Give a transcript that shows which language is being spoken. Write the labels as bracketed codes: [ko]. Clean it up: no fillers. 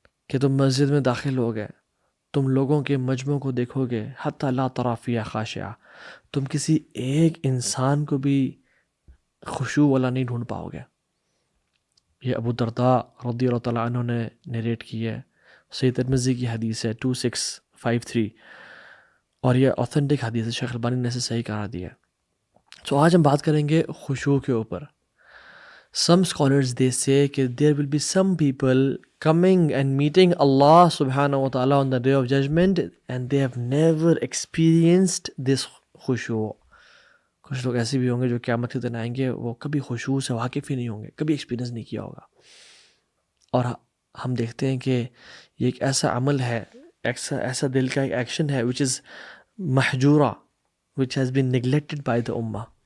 [ur] کہ تم مسجد میں داخل ہو گئے, تم لوگوں کے مجموع کو دیکھو گے, [ar] حتی لا تری فیہا خاشعہ, [ur] تم کسی ایک انسان کو بھی خشوع والا نہیں ڈھونڈ پاؤ گے. یہ ابو درداء رضی اللہ تعالیٰ عنہ نے نیریٹ کی ہے, صحیح ترمذی کی حدیث ہے 2653, اور یہ اوتھینٹک حدیث ہے, شیخ البانی نے اسے صحیح قرار دیا ہے. تو آج ہم بات کریں گے خشوع کے اوپر. [en] Some scholars they say کہ there will be some people coming and meeting Allah subhanahu wa ta'ala on the day of judgment and they have never experienced this خشوع. [ur] کچھ لوگ ایسے بھی ہوں گے جو قیامت کے دن آئیں گے, وہ کبھی خشوع سے واقف ہی نہیں ہوں گے, کبھی ایکسپیرینس نہیں کیا ہوگا. اور ہم دیکھتے ہیں کہ یہ ایک ایسا عمل ہے, ایسا دل کا ایک ایکشن ہے which is محجورہ, [en] which has been neglected by the ummah.